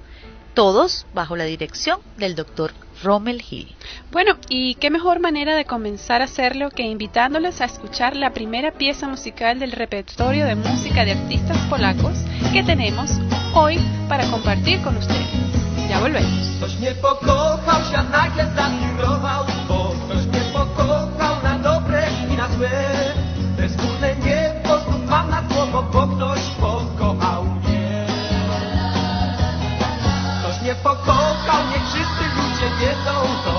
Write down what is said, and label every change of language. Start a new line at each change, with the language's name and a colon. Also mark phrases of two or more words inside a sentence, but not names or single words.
Spanish: Todos bajo la dirección del doctor Rommel Hill. Bueno, y qué mejor manera de comenzar a hacerlo que invitándoles a escuchar la primera pieza musical del repertorio de música de artistas polacos que tenemos hoy para compartir con ustedes. Ya volvemos.
Polish: Ktoś mnie pokochał, świat nagle zamiłował, bo ktoś mnie pokochał na dobre i na złe. Te wspólne niebo znów mam na słowo, bo ktoś pokochał mnie. Ktoś mnie pokochał, niech wszyscy ludzie wiedzą to.